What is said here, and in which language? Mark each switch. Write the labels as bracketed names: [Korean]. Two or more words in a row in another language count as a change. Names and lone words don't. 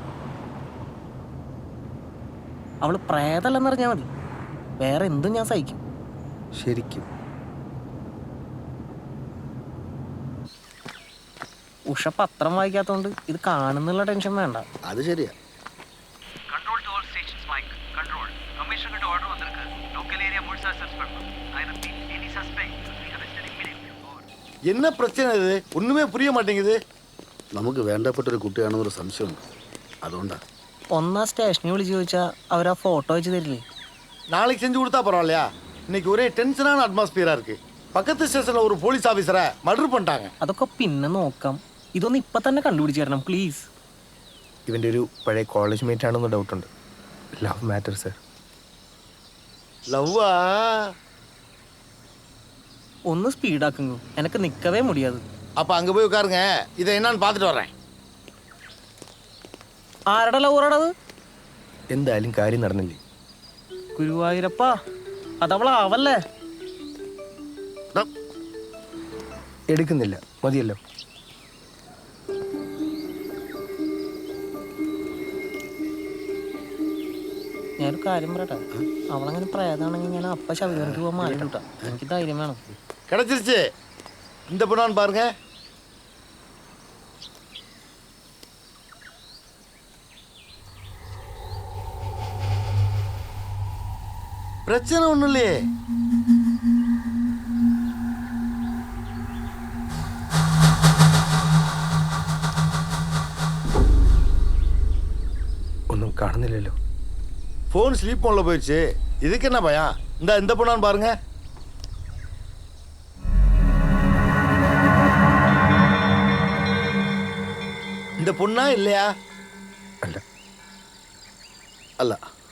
[Malayalam] അവള് പ്രേതല്ലെന്നറിഞ്ഞാൽ മതി, വേറെ എന്തും ഞാൻ സഹിക്കും. ശരിക്കും ഉഷ പത്രം വായിക്കാത്തോണ്ട് ഇത് കാണുന്നുള്ള ടെൻഷൻ വേണ്ട. അത് ശരിയാ. [English] Control to all stations, Mike. Control. Commissioner order வந்திருக்கு. Local area முழுசா search பண்ணணும். I repeat, any suspect will be arrested immediately. Over. [Tamil] என்ன பிரச்சனை இது? ஒண்ணுமே புரிய மாட்டேங்குது. [Malayalam] നമുക്ക് വേണ്ടപ്പെട്ടൊരു കുട്ടിയാണെന്നൊരു സംശയമുണ്ട്, അതുകൊണ്ടാ. ഒന്നാ സ്റ്റേഷനിൽ വിളിച്ച് ചോദിച്ചാൽ അവരാ ഫോട്ടോ വെച്ച് തരില്ലേ? [Tamil] நாளைக்கு செஞ்சு கொடுத்தா பரவாயில்லையா? இன்னைக்கு ஒரே [English] tension-aana atmosphere-aa [Tamil] இருக்கு. பக்கத்து ஸ்டேஷன்ல ஒரு [English] police officer-ai murder [Tamil] பண்ணிட்டாங்க. [Malayalam] അതൊക്കെ പിന്നെ നോക്കാം. ഇതൊന്നും ഇപ്പൊ തന്നെ കണ്ടുപിടിച്ച് തരണം പ്ലീസ്. ഇവൻ്റെ ഒരു പഴയ [English] college mate [Malayalam] ആണെന്ന് ഡൗട്ടുണ്ട്. [English] love matter sir. [Tamil] லவ்வா? [Malayalam] ഒന്ന് സ്പീഡാക്കുന്നു, എനിക്ക് നിൽക്കവേ മുടിയാത്. [Tamil] அப்ப அங்க போய் உட்காருங்க, இதை என்னன்னு பார்த்துட்டு வர்றேன். [Malayalam] ആരുടെ ലവറാടത്? എന്തായാലും കാര്യം നടന്നില്ലേ? ഗുരുവായൂരപ്പാ, അതവളാവല്ലേ? എടുക്കുന്നില്ല, മതിയല്ലോ. ഞാനൊരു കാര്യം പറയട്ടെ, അവളങ്ങനെ പ്രേതാണെങ്കിൽ ഞാൻ അപ്പ ശബരിമലയ്ക്ക് പോകാൻ മാറിട്ടാ. എനിക്ക് ധൈര്യം വേണം. [Tamil] கிடைச்சிருச்சு. இந்த பொண்ணான்னு பாருங்க. பிரச்சனை ஒண்ணும் இல்லையே. [Malayalam] ഒന്നും കാണുന്നില്ലല്ലോ. [English] phone sleep mode-la [Tamil] போயிடுச்சு. இதுக்கு என்ன பயம்? இந்த பொண்ணான்னு பாருங்க. இந்த பொண்ணா இல்லையா? [Malayalam] അല്ല. അല്ല.